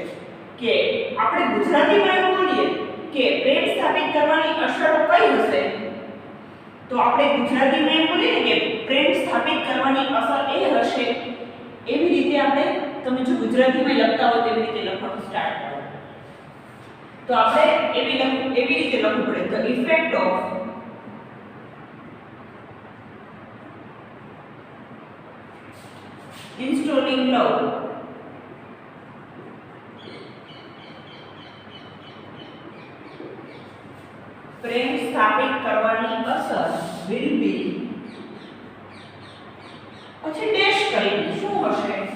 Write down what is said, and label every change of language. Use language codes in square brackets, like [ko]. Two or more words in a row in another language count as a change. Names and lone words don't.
[gu] કે આપણે ગુજરાતીમાં એવું બોલીએ કે પ્રેમ સ્થાપિત કરવાની અસરો કઈ હશે, તો આપણે ગુજરાતીમાં એમ બોલીએ ને કે પ્રેમ સ્થાપિત કરવાની અસર એ હશે. એવી રીતે આપણે તમે જો ગુજરાતીમાં લખતા હોય તેવી રીતે લખવાનું સ્ટાર્ટ કરો. તો આપણે એવી રીતે લખવું પડે [en] the effect of installing love [gu] પ્રેમ સ્થાપિત કરવાની અસર [en] will be [gu] પછી ડેશ કરીને શું હશે?